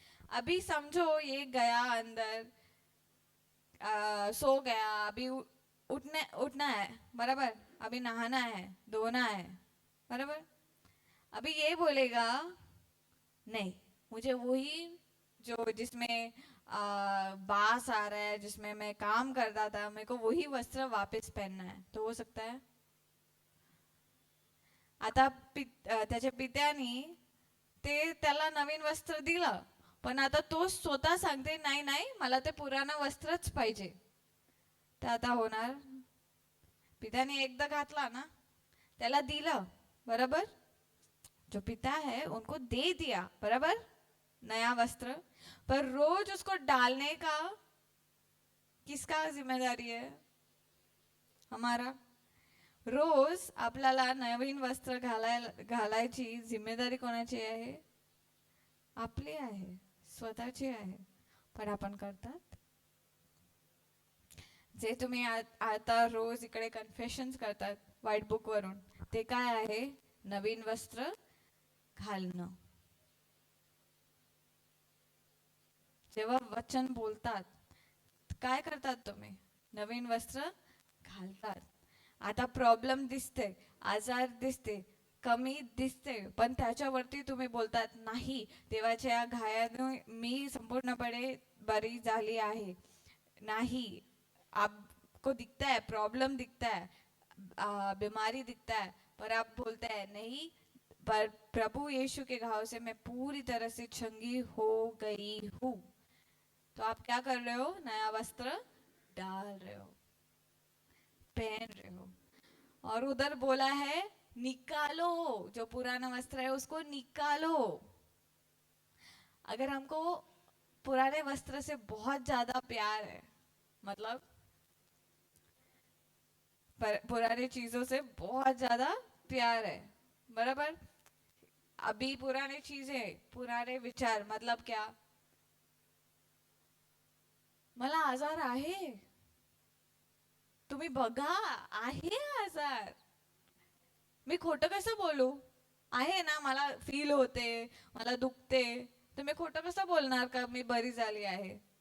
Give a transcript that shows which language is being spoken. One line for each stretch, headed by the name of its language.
Hindi: अभी समझो ये गया अंदर, सो गया, अभी उठना है बराबर, अभी नहाना है, धोना है बराबर. अभी ये बोलेगा नहीं, मुझे वही जो जिसमें बास आ रहा है, जिसमें मैं काम करता था, मेरे को वही वस्त्र वापस पहनना है. तो हो सकता है?
Marathi: आता त्याच्या पित्यानी ते त्याला नवीन वस्त्र दिलं, पण आता तो स्वतः सांगते नाही नाही मला ते पुराणं वस्त्रच पाहिजे. तर आता होणार, पित्याने एकदा घातला ना, त्याला दिलं बरोबर.
Hindi: जो पिता है उनको दे दिया बराबर नया वस्त्र, पर रोज उसको डालने का किसका जिम्मेदारी है? हमारा.
Marathi: रोज आपल्याला नवीन वस्त्र घालायची जिम्मेदारी कोणाची आहे? आपली आहे, स्वतःची आहे. पण आपण करतात? जे तुम्ही आता रोज इकडे कन्फेशन्स करतात व्हाईट बुक वरून, ते काय आहे? नवीन वस्त्र घालणं. जेव्हा वचन बोलतात काय करतात तुम्ही? नवीन वस्त्र घालतात. आता प्रॉब्लेम दिसते, आजार दिसते, कमी दिसते, पण त्याच्यावरती तुम्ही बोलतात नाही, देवाच्या घायाने मी संपूर्णपणे बरी झाली आहे.
Hindi: नाही, आपको दिखता है प्रॉब्लम, दिखता है बीमारी दिखता है, पर आप बोलते हैं नहीं, पर प्रभु यीशु के घाव से मैं पूरी तरह से चंगी हो गई हूँ. तो आप क्या कर रहे हो? नया वस्त्र डाल रहे हो, पहन रहे हो. और उधर बोला है निकालो, जो पुराना वस्त्र है उसको निकालो. अगर हमको पुराने वस्त्र से बहुत ज्यादा प्यार है, मतलब पुराने चीजों से बहुत ज्यादा प्यार है बराबर. अभी पुराने चीजें, पुराने विचार, मतलब क्या?
Marathi: मला आजार आहे, तुम्ही बघा आहे आजार, मी खोटं कसं बोलू? आहे ना, मला फील होते, मला दुखते, तुम्ही खोटं कसं बोलणार का मी बरी झाली आहे?